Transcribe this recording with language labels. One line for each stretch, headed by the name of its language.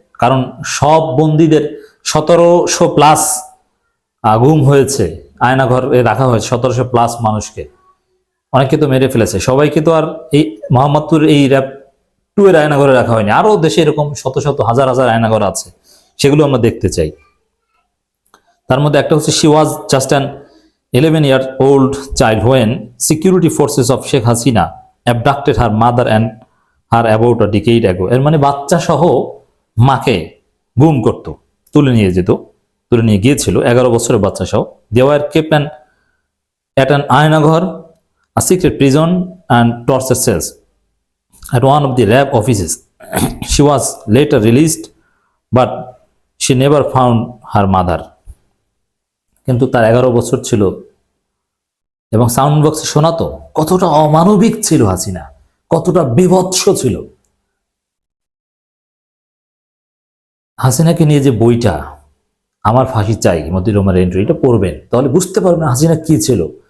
Bangla: কারণ সব বন্দীদের 1700+ গুম হয়েছে, আয়নাঘরে রাখা হয়েছে 1700+ মানুষকে। অনেকে তো মেরে ফেলেছে, সবাইকে তো আর এই মোহাম্মদপুর এই র‍্যাব 2 এর আয়নাঘরে রাখা হয়নি। আরো দেশে এরকম শত শত হাজার হাজার আয়নাঘর আছে, সেগুলো আমরা দেখতে চাই। তার মধ্যে একটা হচ্ছে,
English: She was just an 11-year-old child when security forces of Sheikh Hasina abducted her mother and her about a decade ago.
Bangla: এর মানে বাচ্চা সহ মাকে গুম করত, তুলে নিয়ে গিয়েছিল 11 বছরের বাচ্চা সহ।
English: They were kept at an Aynaghar, a secret prison and torture cells at one of the RAB offices. She was later released, but she never found her mother.
Bangla: কিন্তু তার 11 বছর ছিল, এবং সাউন্ড বক্সে শোনাতো কতটা অমানবিক ছিল হাসিনা, কতটা বিভৎস ছিল। হাসিনাকে নিয়ে যে বইটা আমার ফাঁসি চাই, মতিউর রহমানের এন্ট্রি, এটা পড়বেন, তাহলে বুঝতে পারবেন হাসিনা কি ছিল।